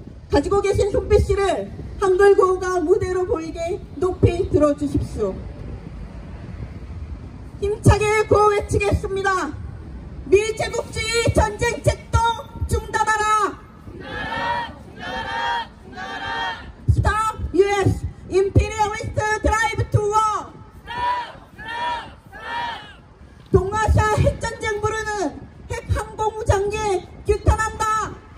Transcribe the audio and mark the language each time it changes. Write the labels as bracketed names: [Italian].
[Korean] 가지고 계신 손빛씨를 한글 구호가 무대로 보이게 높이 들어주십시오. 힘차게 구호 외치겠습니다. 미제국주의 전쟁 책동 중단하라! 중단하라! 중단하라! [English] Stop US Imperialist Drive to War! [Korean] 동아시아 핵전쟁 부르는 핵항공무장기 규탄한다!